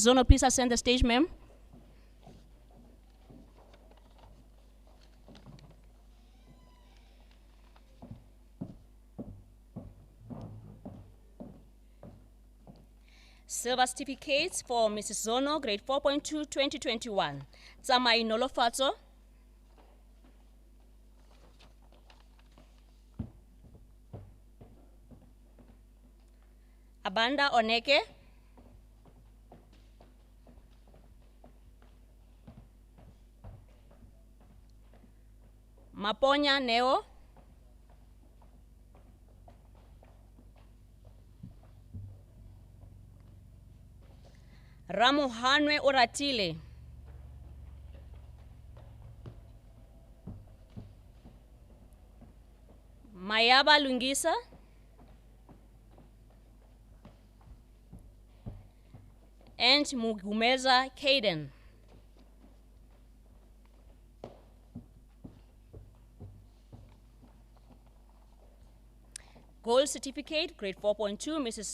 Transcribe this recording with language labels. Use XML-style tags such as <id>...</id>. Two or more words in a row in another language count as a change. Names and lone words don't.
<en>Zono, please ascend the stage, ma'am. Silver certificates for Mrs. Zono, grade 4.2, 2021. Tsamai Nolofatso. Abanda Oneke. Maponya Neo. Ramuhanwe Oratile. Mayaba Lungisa. And Mugumeza Kaden. Gold certificate, grade 4.2, Mrs.</en>